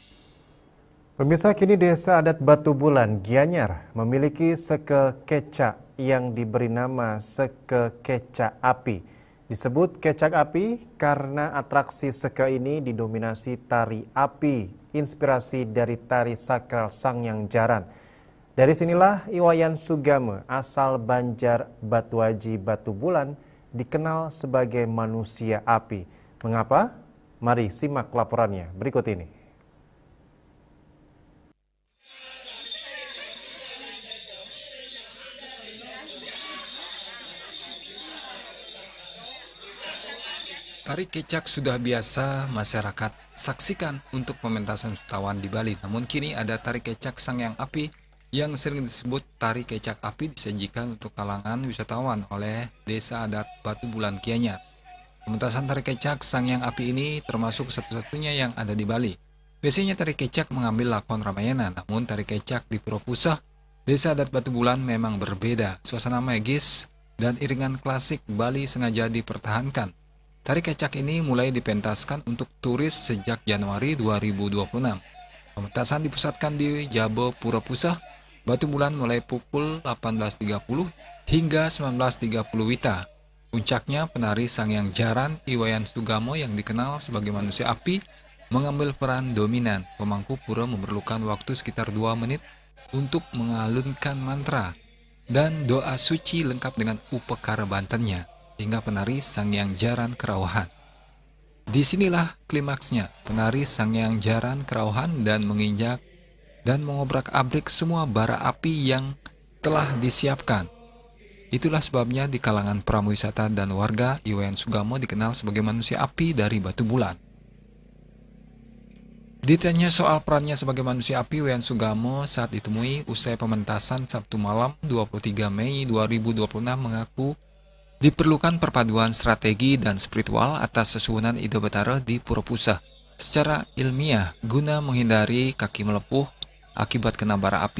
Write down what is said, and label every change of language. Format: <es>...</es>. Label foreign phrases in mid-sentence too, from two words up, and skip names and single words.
<id>Pemirsa, kini Desa Adat Batu Bulan, Gianyar memiliki seke keca yang diberi nama Seke Kecak Api. Disebut Kecak Api karena atraksi seke ini didominasi tari api, inspirasi dari tari sakral Sangyang Jaran. Dari sinilah Iwayan Sugame asal Banjar Batuaji Batu Bulan dikenal sebagai manusia api. Mengapa? Mari simak laporannya berikut ini. Tari kecak sudah biasa masyarakat saksikan untuk pementasan wisatawan di Bali. Namun kini ada tari kecak Sangyang Api yang sering disebut tari kecak api disajikan untuk kalangan wisatawan oleh Desa Adat Batu Bulan Gianyar. Pementasan tari kecak Sangyang Api ini termasuk satu-satunya yang ada di Bali. Biasanya tari kecak mengambil lakon Ramayana, namun tari kecak di Pura Pusah, Desa Adat Batu Bulan memang berbeda. Suasana magis dan iringan klasik Bali sengaja dipertahankan. Tari kecak ini mulai dipentaskan untuk turis sejak Januari 2026. Pementasan dipusatkan di Jabo Pura Pusah, Batu Bulan mulai pukul 18.30 hingga 19.30 WITA. Puncaknya penari Sangyang Jaran Iwayan Sugamo yang dikenal sebagai manusia api mengambil peran dominan. Pemangku pura memerlukan waktu sekitar 2 menit untuk mengalunkan mantra dan doa suci lengkap dengan upekara bantennya hingga penari Sangyang Jaran Kerauhan. Disinilah klimaksnya, penari Sangyang Jaran Kerauhan dan menginjak dan mengobrak-abrik semua bara api yang telah disiapkan. Itulah sebabnya di kalangan pramuwisata dan warga, Iwayan Sugamo dikenal sebagai manusia api dari Batu Bulan. Ditanya soal perannya sebagai manusia api, Iwayan Sugamo saat ditemui usai pementasan Sabtu malam 23 Mei 2026 mengaku diperlukan perpaduan strategi dan spiritual atas sesuhunan Ida Batara di Pura Pusah secara ilmiah guna menghindari kaki melepuh akibat kena bara api.</id>